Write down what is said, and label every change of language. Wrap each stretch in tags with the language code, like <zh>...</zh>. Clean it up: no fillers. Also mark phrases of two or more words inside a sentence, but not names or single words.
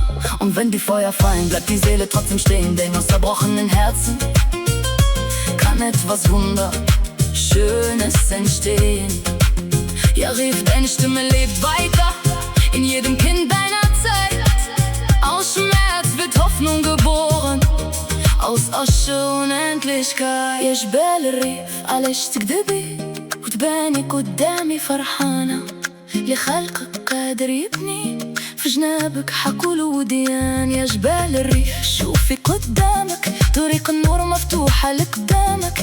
<de>Und wenn die Feuer fallen, bleibt die Seele trotzdem stehen, denn aus zerbrochenen Herzen kann etwas Wunderschönes entstehen. Ja, rief, deine Stimme lebt weiter in jedem Kind deiner Zeit. Aus Schmerz wird Hoffnung geboren, aus Asche Unendlichkeit.</de> <ar>يا جبال الريف علاش تكذبي وتباني قدامي فرحانة؟ اللي خلقك قادر يبني في جنابك حقول وديان. يا جبال الريف شوفي قدامك طريق النور مفتوحة لقدامك.</ar>